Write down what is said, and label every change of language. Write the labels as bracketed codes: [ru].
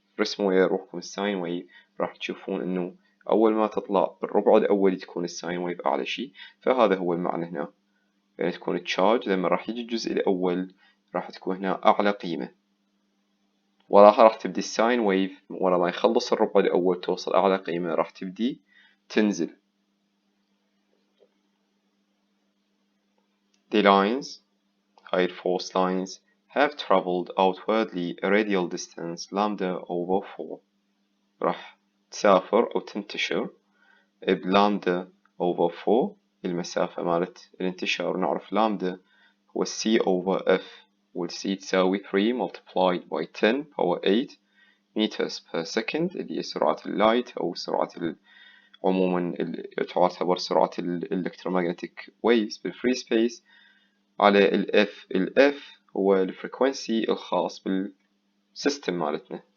[ar] رسموا ويا روحكم الساين ويف راح تشوفون إنه أول ما تطلع بالربع الأولي تكون الساين ويف أعلى شيء، فهذا هو المعنى هنا. يعني تكون التشارج لما راح يجي الجزء الأول راح تكون هنا أعلى قيمة، وراها راح تبدي الساين ويف ورا ما يخلص الربع الأول توصل أعلى قيمة راح تبدي تنزل. [en] The lines, high force lines, have traveled outwardly a radial distance lambda over 4. [ar] راح تسافر أو تنتشر بلامدا over 4 المسافة مالت الانتشار. نعرف لامدا هو C over F، والC تساوي [en] 3 multiplied by 10 power 8 meters per second [ar] اللي هي سرعة اللايت أو سرعة عموما تعتبر سرعة electromagnetic waves بالفري سبيس على ال F هو الفريكونسي الخاص بالسيستم مالتنا.